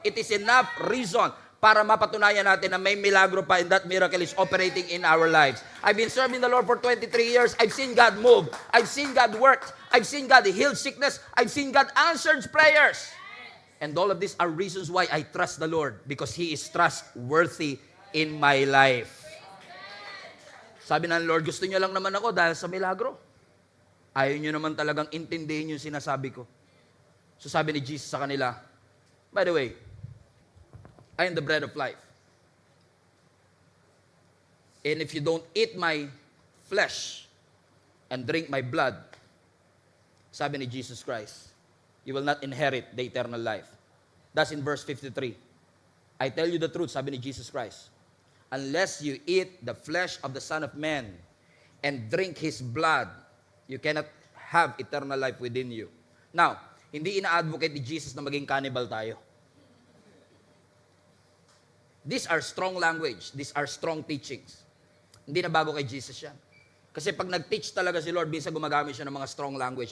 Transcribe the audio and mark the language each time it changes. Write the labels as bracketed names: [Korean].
[English] It is enough reason [Filipino] para mapatunayan natin na may milagro pa [English] and that miracle is operating in our lives. I've been serving the Lord for 23 years. I've seen God move. I've seen God work. I've seen God heal sickness. I've seen God answer prayers. And all of these are reasons why I trust the Lord, because He is trustworthy in my life. [Filipino] Sabi ng Lord, gusto niyo lang naman ako dahil sa milagro. Ayaw niyo naman talagang intindihin yung sinasabi ko. So sabi ni Jesus sa kanila, [English] by the way, I am the bread of life. And if you don't eat my flesh and drink my blood, [Filipino] sabi ni Jesus Christ, [English] you will not inherit the eternal life. That's in verse 53. I tell you the truth, [Filipino] sabi ni Jesus Christ, [English] unless you eat the flesh of the Son of Man and drink His blood, you cannot have eternal life within you. [Filipino] Now, hindi ina-advocate ni Jesus na maging cannibal tayo. [English] These are strong language. These are strong teachings. [Filipino] Hindi na bago kay Jesus yan. Kasi pag nag-teach talaga si Lord, minsan gumagamit siya ng mga strong language.